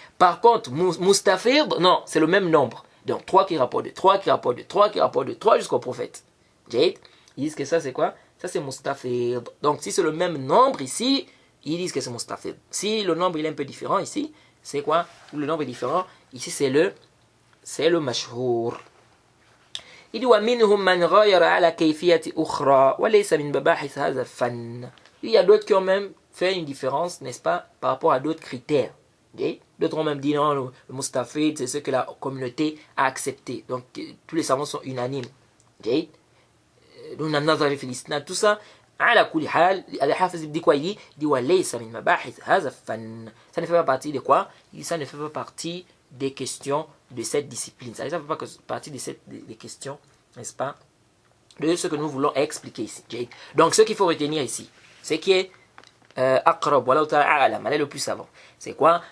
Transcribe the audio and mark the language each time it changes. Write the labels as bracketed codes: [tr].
[fr] Par contre, mustafid, non, c'est le même nombre. Donc 3 qui rapportent de 3, qui rapportent de 3, qui rapportent de 3 jusqu'au prophète. Ils disent que ça c'est quoi? Ça c'est mustafid. Donc si c'est le même nombre ici, ils disent que c'est mustafid. Si le nombre il est un peu différent ici, c'est quoi? Le nombre est différent. Ici c'est le mashhour. Il dit [ar] وَمِنْهُمْ مَنْ غَيَرَ عَلَى كَيْفِيَةِ أُخْرَى وَلَيْسَ مِنْ مَبَاحِثِ هَذَا الفَّنِّ. [fr] Il y a d'autres qui ont même fait une différence, n'est-ce pas, par rapport à d'autres critères. D'autres ont même dit non, le mustafid c'est ce que la communauté a accepté. Donc tous les savants sont unanimes. Tout ça, [ar] على كل حال [fr] الحافظ dit quoi? Il dit [ar] وليس من مباحث هذا الفن. [fr] Ça ne fait pas partie de quoi? Il dit ça ne fait pas partie des questions de cette discipline. Ça ne fait pas partie des questions, n'est-ce pas, de ce que nous voulons expliquer ici. Donc ce qu'il faut retenir ici, c'est qui est aqrab wala ta'ala a'lam, elle est le plus savant. C'est quoi?